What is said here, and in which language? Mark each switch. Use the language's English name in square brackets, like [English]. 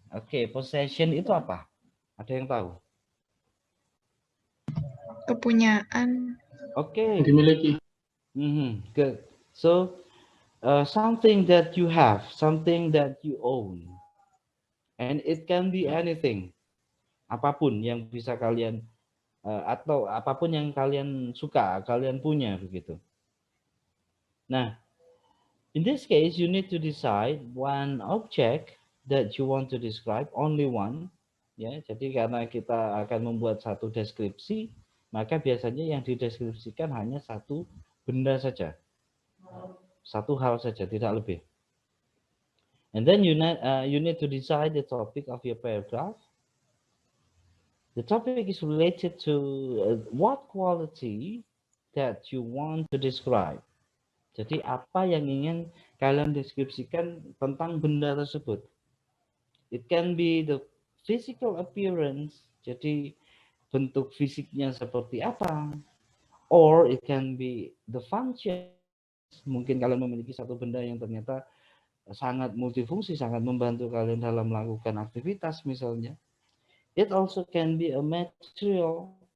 [Indonesian] Oke, possession itu apa? Ada yang tahu? Kepunyaan. Oke. Dimiliki. [English] Good. So, something that you have, something that you own. And it can be anything. [Indonesian] Apapun yang bisa kalian atau apapun yang kalian suka, kalian punya begitu. Nah, [English] In this case, you need to decide one object that you want to describe, only one. [Indonesian] Ya, jadi karena kita akan membuat satu deskripsi, maka biasanya yang dideskripsikan hanya satu benda saja, satu hal saja, tidak lebih. [English] And then you need to decide the topic of your paragraph. The topic is related to what quality that you want to describe. [Indonesian] Jadi apa yang ingin kalian deskripsikan tentang benda tersebut. [English] It can be the physical appearance, [Indonesian] jadi bentuk fisiknya seperti apa, [English] or it can be the function. [Indonesian] Mungkin kalian memiliki satu benda yang ternyata sangat multifungsi, sangat membantu kalian dalam melakukan aktivitas misalnya. [English] It also can be a material.